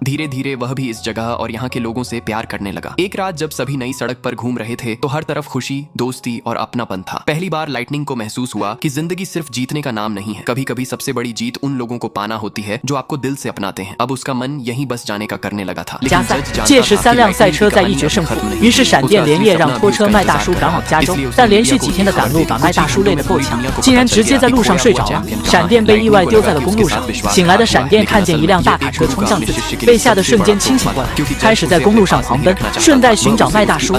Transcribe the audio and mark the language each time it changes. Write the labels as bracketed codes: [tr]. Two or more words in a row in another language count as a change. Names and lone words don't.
[hi] धीरे धीरे वह भी इस जगह और यहाँ के लोगों से प्यार करने लगा। एक रात जब सभी नई सड़क पर घूम रहे थे तो हर तरफ खुशी, दोस्ती और अपनापन था। पहली बार लाइटनिंग को महसूस हुआ कि जिंदगी सिर्फ जीतने का नाम नहीं है। कभी कभी सबसे बड़ी जीत उन लोगों को पाना होती है जो आपको दिल से अपनाते हैं। अब उसका मन यहीं बस जाने का करने लगा था। [zh] 加赛，届时3辆赛车在一决胜负，于是闪电连夜让拖车麦大叔赶往加州，但连续几天的赶路把麦大叔累得够呛，竟然直接在路上睡着了。闪电被意外丢在了公路上，醒来的闪电看见一辆大卡车冲向自己，被吓得瞬间清醒过来，开始在公路上狂奔，顺带寻找麦大叔。